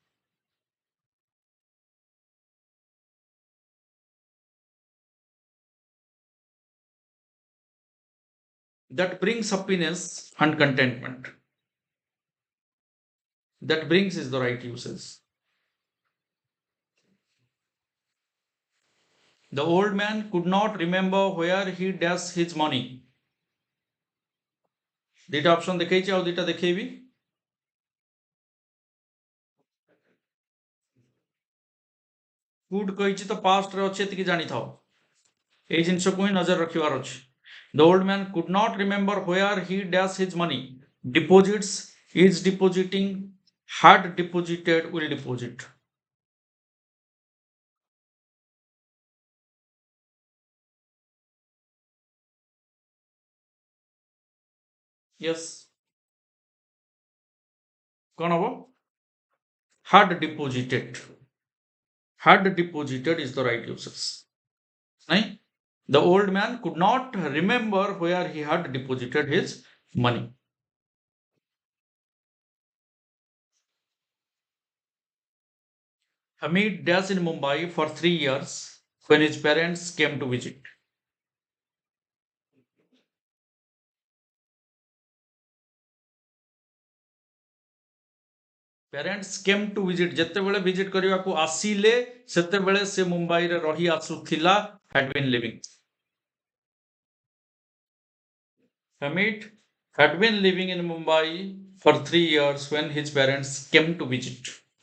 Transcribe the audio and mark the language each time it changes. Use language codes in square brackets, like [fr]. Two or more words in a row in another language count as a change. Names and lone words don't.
[en] That brings happiness and contentment. That brings is the right usage. The old man could not remember where he does his money. [or] ଦୁଇଟା ଅପସନ୍ ଦେଖେଇଛି, ଆଉ ଦୁଇଟା ଦେଖେଇବି. କୁଡ୍ କହିଛି ତ ପାଷ୍ଟରେ ଅଛି, ଏତିକି ଜାଣିଥାଅ. ଏଇ ଜିନିଷକୁ ହିଁ ନଜର ରଖିବାର ଅଛି. [en] The old man could not remember where he does his money. Deposits, is depositing, had deposited, will deposit. Yes. [or] କ'ଣ ହବ? [en] Had deposited. Had deposited is the right usage. [or] ନାଇଁ? [en] The old man could not remember where he had deposited his money. Hamid was in Mumbai for 3 years when his parents came to visit. Parents came to visit. [or] ଯେତେବେଳେ visit କରିବାକୁ ଆସିଲେ ସେତେବେଳେ ସେ ମୁମ୍ବାଇରେ ରହି ଆସୁଥିଲା, [en] had been living. Hamid had been living in Mumbai for 3 years when his parents came to visit.